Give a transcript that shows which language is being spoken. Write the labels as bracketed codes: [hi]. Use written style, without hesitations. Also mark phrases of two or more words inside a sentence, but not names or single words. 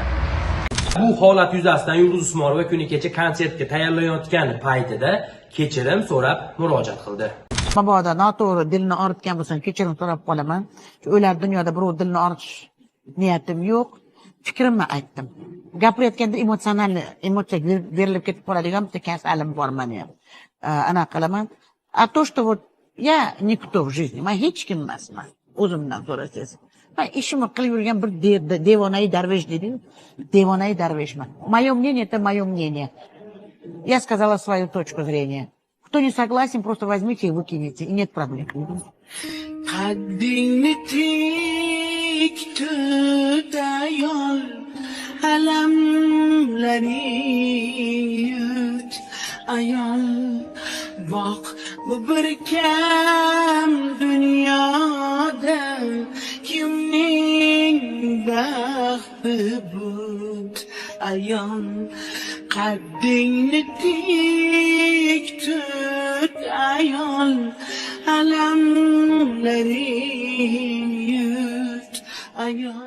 [uz] Bu holat yuzasidan Yulduz Usmonova kuni kecha konsertga tayyorlanayotgan paytida kechirim so'rab murojaat qildi. Mabodo noto'g'ri dilni og'ritgan bo'lsam, kechirim so'rab qolaman. O'ylar dunyoda birov dilni og'ritish niyatim yo'q. Fikrimni aytdim. Gapirayotganda emotsiya berilib ketib qoladigan bitta kasalim bor meni ham. Ana qilaman. [ru] A то, что вот я никто в жизни, [uz] men hech kim emasman. O'zimdan so'rasangiz. Men ishimni qilib yurgan bir devonai darvesh dedi. Devonai darveshman. [ru] Мое мнение это мое мнение. Я сказала свою точку зрения. Кто не согласен, просто возьмите и выкинете, и нет проблем. [uz] Qaddingni tik tut ayol, alamlaring yut ayol, boq bu bir kam dunyoda kimning baxti but ayol, qaddingni tik tut ayol, alamlaring yut ayol.